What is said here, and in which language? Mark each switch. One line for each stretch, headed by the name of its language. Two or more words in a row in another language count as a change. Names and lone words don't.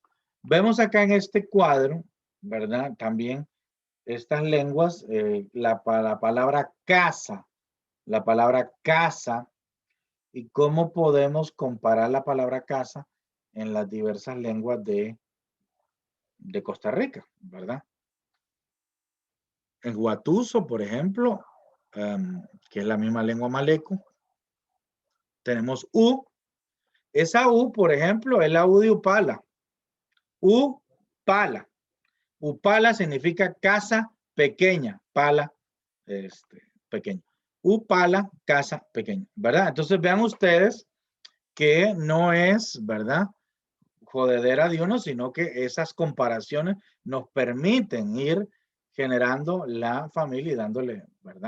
Spanish: Vemos acá en este cuadro, ¿verdad? También estas lenguas, la palabra casa y cómo podemos comparar la palabra casa en las diversas lenguas de Costa Rica, ¿verdad? En Huatuso, por ejemplo, que es la misma lengua maleco, tenemos U. Esa U, por ejemplo, es la U de Upala. Upala. Upala significa casa pequeña, pala, pequeño. Upala, casa pequeña, ¿verdad? Entonces vean ustedes que no es, ¿verdad? Jodedera de uno, sino que esas comparaciones nos permiten ir generando la familia y dándole, ¿verdad?